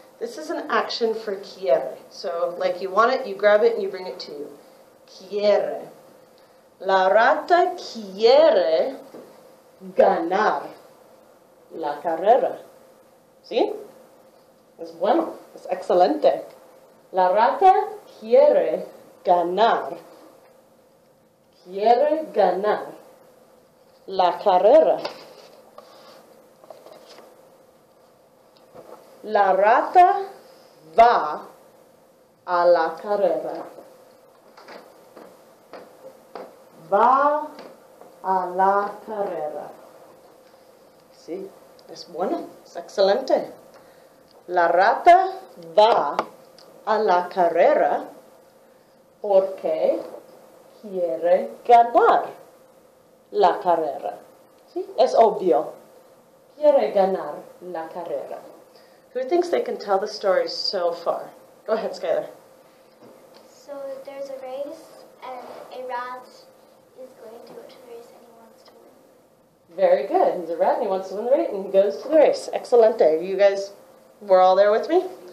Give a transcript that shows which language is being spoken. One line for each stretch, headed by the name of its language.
English: This is an action for quiere. So, like you want it, you grab it and you bring it to you.
Spanish: Quiere. La rata quiere ganar la carrera. ¿Sí? Es bueno. Es excelente. La rata quiere ganar. Quiere ganar la carrera. La rata va a la carrera. Va a la carrera. Sí, es bueno, es excelente. La rata va a la carrera porque quiere ganar la carrera. Sí, es obvio. Quiere ganar la carrera.
English: Who thinks they can tell the story so far? Go ahead, Skylar. So there's a race, and a rat is going to go to the race, and he wants to win. Very good. He's a rat and he wants to win the race and he goes to the race. Excelente. You guys were all there with me?